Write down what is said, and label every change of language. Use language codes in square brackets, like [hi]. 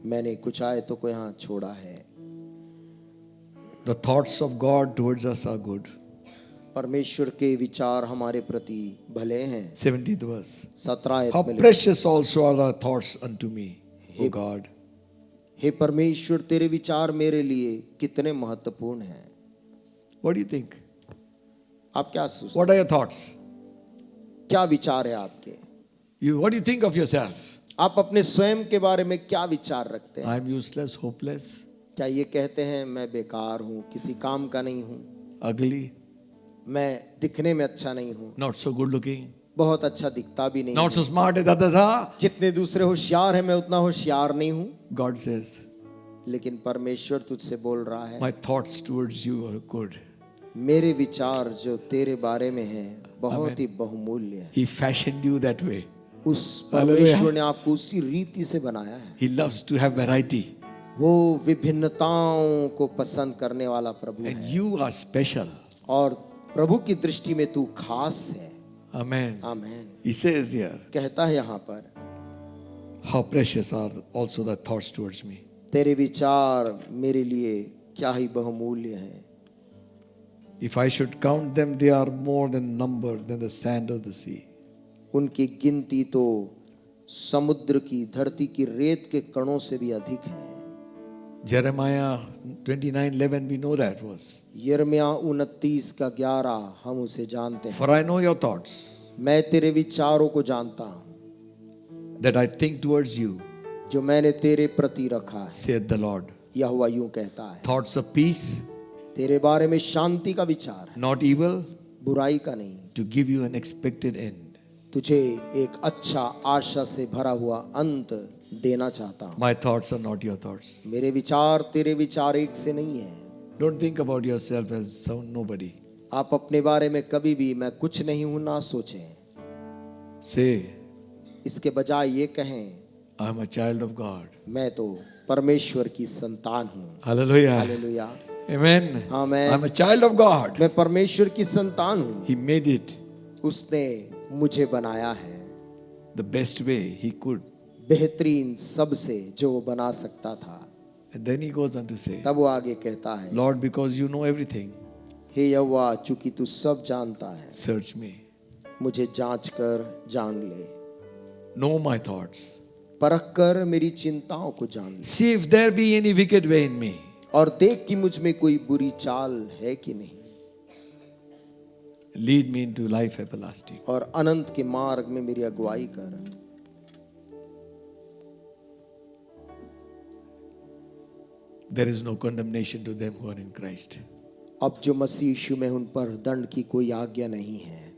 [hi] मैंने कुछ आयतों को यहाँ छोड़ा है। [en] The thoughts of God towards us are good. [hi] परमेश्वर के विचार हमारे प्रति भले हैं। [en] 17th verse. [hi] 17 आयत [en] How [hi] में लिखा, [en] precious also are thy thoughts unto me, O God. [hi] हे परमेश्वर तेरे विचार मेरे लिए कितने महत्वपूर्ण हैं। [en] What do you think? [hi] आप क्या सोचते [en] What are your thoughts? [hi] क्या विचार है आपके? [en] What do you think of yourself? [hi] आप अपने स्वयं के बारे में क्या विचार रखते हैं? [en] I'm useless, hopeless, [hi] क्या ये कहते हैं मैं बेकार हूँ, किसी काम का नहीं हूँ, [en] ugly, [hi] मैं दिखने में अच्छा नहीं हूँ, [en] not so good looking, [hi] बहुत अच्छा दिखता भी नहीं [en] not [hi] हूँ, [en] so smart as others are? [hi] जितने दूसरे होशियार हैं मैं उतना होशियार नहीं हूँ। [en] God says, [hi] लेकिन परमेश्वर तुझसे बोल रहा है, [en] my thoughts towards you are good. [hi] मेरे विचार जो तेरे बारे में हैं बहुत ही बहुमूल्य है। [en] He fashioned you that way. [hi] उस परमेश्वर ने आपको उसी रीति से बनाया है। [en] He loves to have variety. [hi] वो विभिन्नताओं को पसंद करने वाला प्रभु [en] And [hi] है [en] you are special. [hi] और प्रभु की दृष्टि में तू खास है। [en] Amen. [hi] Amen. [en] He says here, [hi] कहता है यहाँ पर, [en] how precious are also thy thoughts towards me. [hi] तेरे विचार मेरे लिए क्या ही बहुमूल्य हैं। [en] If I should count them, they are more than number than the sand of the sea. [hi] उनकी गिनती तो समुद्र की धरती की रेत के कणों से भी अधिक है। [en] Jeremiah 29:11, we know that verse. [hi] यिर्मयाह 29 का 11 हम उसे जानते हैं। [en] For I know your thoughts, [hi] मैं तेरे विचारों को जानता हूँ [en] that I think towards you, [hi] जो मैंने तेरे प्रति रखा है। [en] saith the Lord. [hi] यहोवा यूं कहता है, [en] Thoughts of peace, [hi] तेरे बारे में शांति का विचार है, [en] not evil, [hi] बुराई का नहीं, [en] to give you an expected end. [hi] तुझे एक अच्छा आशा से भरा हुआ अंत देना चाहता हूँ। [en] My thoughts are not your thoughts. [hi] मेरे विचार तेरे विचार एक से नहीं है। [en] Don't think about yourself as some nobody. [hi] आप अपने बारे में कभी भी मैं कुछ नहीं हूं ना सोचें। [en] Say, [hi] इसके बजाय ये कहें, [en] I am a child of God. [hi] मैं तो परमेश्वर की संतान हूँ। [en] Hallelujah. [hi] Hallelujah. [en] Amen. Amen. I'm a child of God. [hi] मैं परमेश्वर की संतान हूँ। [en] He made it. [hi] उसने मुझे बनाया है। [en] the best way he could. [hi] बेहतरीन सबसे जो वो बना सकता था। [en] And then he goes on to say, [hi] तब वो आगे कहता है, [en] Lord, because you know everything, [hi] हे यहोवा, चूंकि तू सब जानता है, [en] search me. [hi] मुझे जांच कर जान ले, [en] Know my thoughts. [hi] परख कर मेरी चिंताओं को जान ले, [en] See if there be any wicked way in me. [hi] और देख कि मुझ में कोई बुरी चाल है कि नहीं, [en] Lead me into life everlasting. [hi] और अनंत के मार्ग में मेरी अगुवाई कर। [en] There is no condemnation to them who are in Christ. [hi] अब जो मसीह यीशु में, उन पर दंड की कोई आज्ञा नहीं है।